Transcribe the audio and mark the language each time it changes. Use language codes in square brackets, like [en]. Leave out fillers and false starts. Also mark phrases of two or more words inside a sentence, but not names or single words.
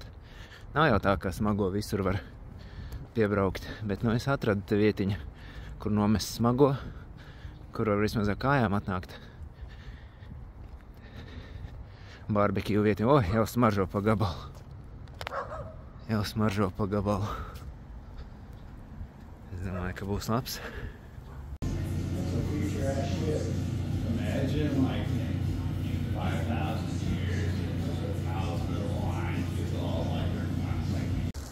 [lv] Nav jau tā, ka smago visur var piebraukt, bet es atradu te vietiņu, kur nomest smago, kur var vismaz ar kājām atnākt. Barbekju vietiņu. Jau smaržo pa gabalu. Es domāju, ka būs labs. [en] Imagine like 5,000 years out of the line, it's all like they're not